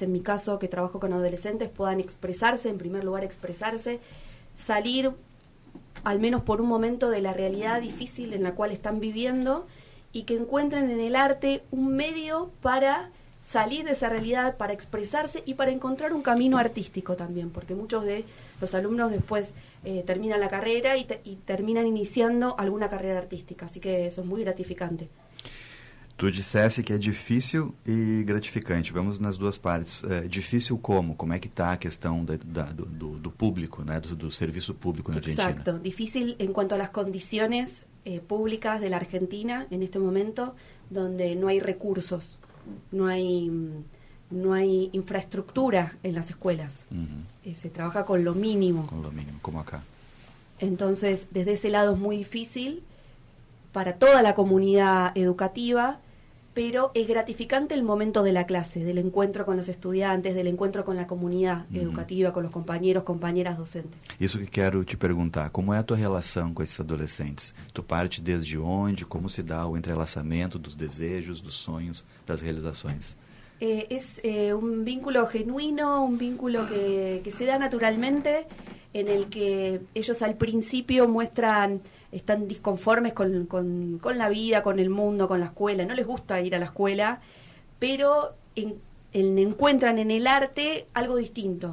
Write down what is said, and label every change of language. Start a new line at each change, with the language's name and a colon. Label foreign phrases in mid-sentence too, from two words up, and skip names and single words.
Spanish: en mi caso que trabajo con adolescentes, puedan expresarse, en primer lugar expresarse, salir al menos por un momento de la realidad difícil en la cual están viviendo y que encuentren en el arte un medio para salir de esa realidad, para expresarse y para encontrar un camino artístico también, porque muchos de los alumnos después terminan la carrera y terminan iniciando alguna carrera artística, así que eso es muy gratificante.
Portuguese: Tu dissesse que é difícil e gratificante. Vamos nas duas partes. Difícil como? Como é que está a questão do público, né? do serviço público na Argentina?
Spanish: Exacto. Difícil en cuanto a las condiciones públicas de la Argentina en este momento, donde no hay recursos, no hay infraestructura en las escuelas. Uh-huh. Se trabaja con lo mínimo. Con lo mínimo, como acá. Entonces, desde ese lado es muy difícil para toda la comunidad educativa, pero es gratificante el momento de la clase, del encuentro con los estudiantes, del encuentro con la comunidad educativa, con los compañeros, compañeras docentes.
Portuguese: Isso que quero te perguntar, como é a tua relação com esses adolescentes? Tu parte desde onde? Como se dá o entrelaçamento dos desejos, dos sonhos, das realizações?
Spanish: Es un vínculo genuino, un vínculo que se da naturalmente, en el que ellos al principio están disconformes con la vida, con el mundo, con la escuela, no les gusta ir a la escuela, pero encuentran en el arte algo distinto.